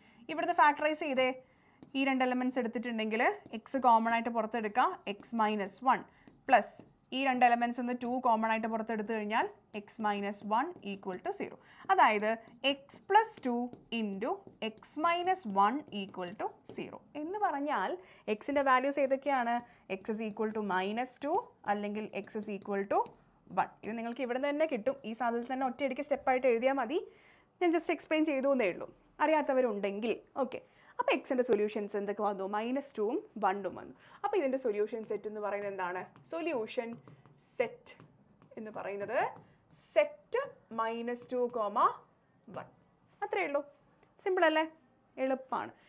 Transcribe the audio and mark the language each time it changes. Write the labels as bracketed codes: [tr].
[ml] ഇവിടുത്തെ ഫാക്ടറൈസ് ചെയ്തേ, ഈ രണ്ട് എലമെൻറ്റ്സ് എടുത്തിട്ടുണ്ടെങ്കിൽ എക്സ് കോമൺ ആയിട്ട് പുറത്തെടുക്കുക, x-1 പ്ലസ് ഈ രണ്ട് എലമെൻറ്റ്സ് ഒന്ന് 2 കോമൺ ആയിട്ട് പുറത്തെടുത്തു കഴിഞ്ഞാൽ x-1 ഈക്വൽ ടു 0. അതായത് x+2 into x-1 equal to 0 എന്ന് പറഞ്ഞാൽ എക്സിൻ്റെ വാല്യൂസ് ഏതൊക്കെയാണ്? [en] x is equal to -2 [ml] അല്ലെങ്കിൽ [en] x is equal to 1. [ml] ഇത് നിങ്ങൾക്ക് ഇവിടെ തന്നെ കിട്ടും. ഈ സാധനത്തിൽ തന്നെ ഒറ്റയടിക്ക് സ്റ്റെപ്പായിട്ട് എഴുതിയാൽ മതി. ഞാൻ ജസ്റ്റ് എക്സ്പ്ലെയിൻ ചെയ്തു എന്നേ ഉള്ളൂ, അറിയാത്തവരുണ്ടെങ്കിൽ. ഓക്കെ, അപ്പോൾ എക്സിൻ്റെ സൊല്യൂഷൻസ് എന്തൊക്കെ വന്നു? -2ഉം 1ഉം വന്നു. അപ്പോൾ ഇതിൻ്റെ സൊല്യൂഷൻ സെറ്റ് എന്ന് പറയുന്നത് എന്താണ്? സൊല്യൂഷൻ സെറ്റ് എന്ന് പറയുന്നത് സെറ്റ് -2, 1. അത്രയേ ഉള്ളൂ. സിമ്പിൾ അല്ലേ? എളുപ്പമാണ്.